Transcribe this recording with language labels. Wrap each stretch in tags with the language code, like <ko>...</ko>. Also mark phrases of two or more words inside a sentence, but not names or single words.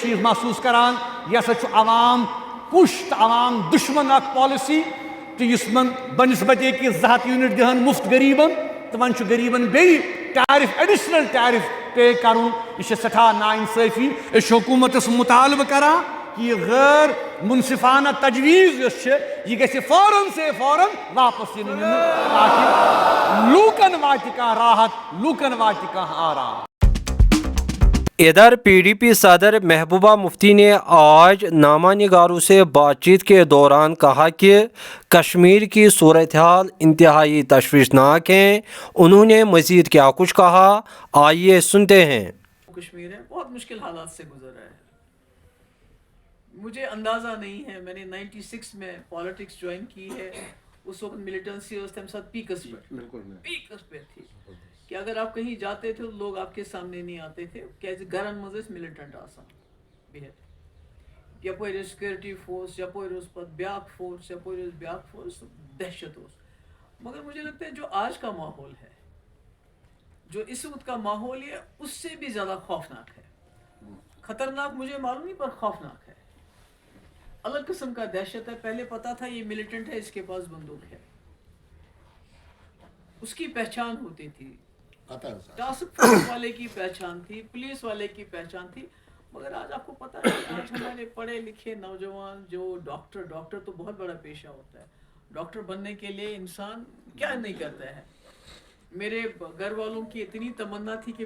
<ks>چھِ یہِ محسوٗس کران یہِ ہسا چھُ عوام کُش تہٕ عوام دُشمن اکھ پالسی تہٕ یُس یِمن بنسبتے کہ 200 یوٗنٹ دِہن مفت غریٖبن تہٕ وۄنۍ چھُ غریٖبن بیٚیہِ ٹیرف</ks> <en>additional tariff</en> <ks>پے کرُن یہِ چھِ سٮ۪ٹھاہ نااِنصٲفی أسۍ چھِ حکوٗمتس مُطالبہٕ کران کہ یہ غیر منصفانہ تجویز یۄس چھِ یہِ گژھِ فوراً سے فوراً واپس یِنہٕ تاکہ لوٗکن واتہِ کانٛہہ راحت لوٗکن واتہِ کانٛہہ آرام</ks> <ur>ادھر پی ڈی پی صدر محبوبہ مفتی نے آج نامہ نگاروں سے بات چیت کے دوران کہا کہ کشمیر کی صورتحال انتہائی تشویشناک ہیں انہوں نے مزید کیا کچھ کہا آئیے سنتے ہیں کشمیر ہے بہت مشکل حالات سے گزر رہا ہے مجھے اندازہ نہیں ہے میں نے 96 میں پالیٹکس جوائن کی ہے اس وقت ملیٹنسی</ur> <ks>اس تمہ</ks> <ur>ساتھ پیکس پہ تھی کہ اگر آپ کہیں جاتے تھے تو لوگ آپ کے سامنے نہیں آتے تھے</ur> <ks>کیازِ گرن مز ملٹنٹ آسان بہت یپر سیکورٹی فورس یپر پتہ بیاکھ فورس یپر بیاکھ فورس</ks> <ur>دہشت مگر مجھے لگتا ہے جو آج کا ماحول ہے جو اس وقت کا ماحول ہے اس سے بھی زیادہ خوفناک ہے خطرناک مجھے معلوم نہیں پر خوفناک ہے الگ قسم کا دہشت ہے پہلے پتا تھا یہ ملیٹنٹ ہے اس کے پاس بندوق ہے اس کی پہچان ہوتی تھی ٹاسک فورس والے کی پہچان تھی پولیس والے کی پہچان تھی مگر آج آپ کو پتا ہے آج ہمارے پڑھے لکھے نوجوان جو ڈاکٹر تو بہت بڑا پیشہ ہوتا ہے ڈاکٹر بننے کے لیے انسان کیا نہیں کرتا ہے میرے گھر والوں کی اتنی تمنا تھی کہ</ur>